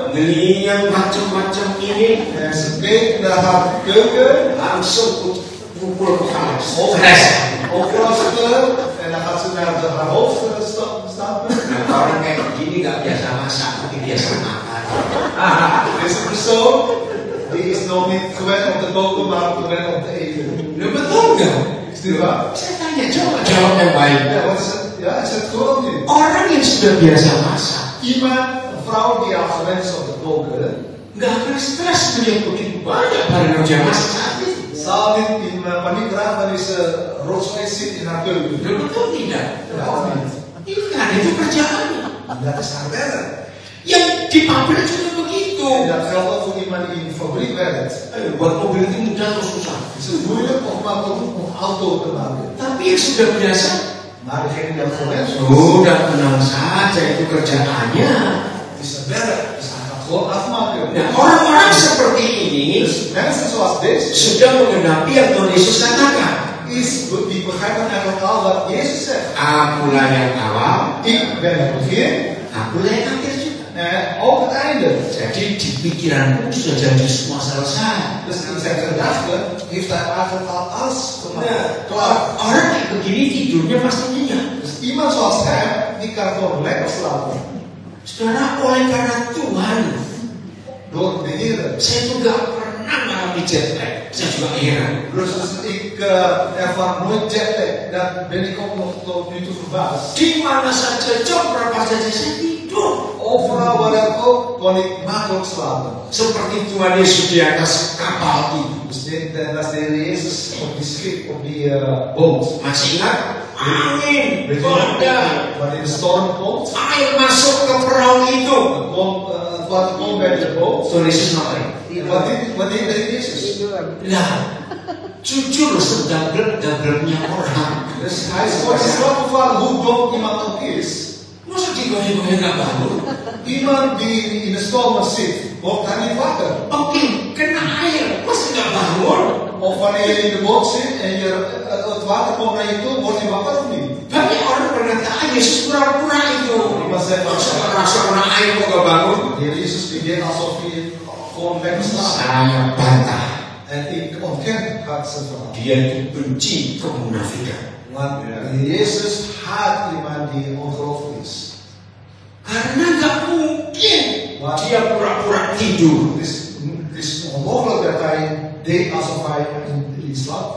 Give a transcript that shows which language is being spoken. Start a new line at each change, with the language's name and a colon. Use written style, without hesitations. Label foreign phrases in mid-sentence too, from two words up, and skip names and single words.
Indonesian: ngeliat macam-macam ini,
Dutch: en ze kijkt naar haar keuken,
Indonesian: langsung pukul kepala. Stres.
Dutch: Opgelossen, en dan gaat ze naar haar hoofd stappen.
Indonesian: Nah, orang kayak begini nggak biasa masak, tapi biasa makan.
Dutch: Deze persoon, die is nog niet gewend om te koken, maar gewend om te eten.
Indonesian: Lu betul nggak?
Dutch: Is dit waar?
Indonesian: Saya tanya, coba jawab yang baik.
Dutch: Ja, wat is het? Ja, is het gewoon niet?
Indonesian: Orang yang sudah biasa masak,
Dutch: Iemand, een vrouw die al gewend is om te koken,
Indonesian: nggak akan stres melihat begitu banyak barang yang masak saat itu.
Dutch: zal niet in paniek raken wanneer ze roosvlees ziet in haar keuken.
Indonesian: Lu betul tidak?
Dutch: Ja, of niet?
Indonesian: Ini kan itu kerjaannya.
Dutch: Dat is haar werk.
Indonesian: Yang di pabrik juga begitu.
Dutch: En dat geldt ook voor iemand die in de fabriek werkt.
Indonesian: Buat mobil itu mudah atau susah?
Dutch: Het is moeilijk of makkelijk om een auto te maken.
Indonesian: Tapi yang sudah biasa,
Dutch: Maar degene die dat gewend is,
Indonesian: sudah tenang saja itu kerjaannya.
Dutch: is zijn werk. Dus hij gaat gewoon afmaken.
Indonesian: Nah, orang-orang seperti ini
Dutch: Dus mensen zoals deze
Indonesian: sudah mengenapi yang Tuhan Yesus katakan.
Dutch: die begrijpen eigenlijk al wat Jezus zegt.
Indonesian: Akulah yang awal,
Dutch: Ik ben het begin
Indonesian: akulah yang akhir juga.
Dutch: en ook het einde.
Indonesian: Jadi di pikiranku sudah jadi semua selesai.
Dutch: Dus in zijn gedachten heeft hij eigenlijk al alles gemaakt. Klaar.
Indonesian: Orang kayak begini tidurnya pasti nyenyak.
Dutch: Dus iemand zoals hem, die kan gewoon lekker slapen.
Indonesian: Saudara, oleh karena Tuhan,
Dutch: Door de Heer.
Indonesian: saya tuh gak pernah mengalami
English: jet lag.
Indonesian: Saya juga heran.
Dutch: Dus ik ervaar nooit jetlag. Daar ben ik ook nog tot nu toe verbaasd.
Indonesian: Di mana saja, job berapa saja saya tidur.
Dutch: Overal waar ik ook, kon ik makkelijk slapen.
Indonesian: Seperti Tuhan Yesus di atas kapal itu.
Dutch: Dus dat is de Heer Jezus op die schip, op die boot.
Indonesian: Masih ingat? Angin,
Dutch: Weet je,
Indonesian: badai,
Dutch: wanneer de storm komt,
Indonesian: air masuk ke perahu itu.
Dutch: het water komt bij de boot.
Indonesian: Tuhan Yesus ngapain?
Dutch: Wat deed de Heer Jezus?
Indonesian: Tidur. Lah, jujur sedablek-dableknya orang.
Dutch: Dus hij is gewoon in slaap gevallen, hoe dom iemand ook is.
Indonesian: Masa digoyang-goyang gak bangun?
Dutch: Iemand die in de storm zit, wordt hij niet wakker.
Indonesian: Oke, kena air, masa gak bangun?
Dutch: Of wanneer je in de boot zit en het water komt naar je toe, word je wakker of niet?
Indonesian: Banyak orang berkata, Yesus pura-pura itu.
Dutch: Iemand zegt,
Indonesian: Rasa kena air kok gak bangun?
Dutch: de Heer Jezus die deed alsof hij gewoon lekker slaapt.
Indonesian: Saya bantah.
Dutch: En ik ontken het zijn verhaal.
Indonesian: Dia itu benci kemunafikan.
Dutch: Want de Heer Jezus haat iemand die ongelovig is.
Indonesian: Karena gak mungkin dia pura-pura tidur.
Dutch: Het is onmogelijk dat hij deed alsof hij in slaap was.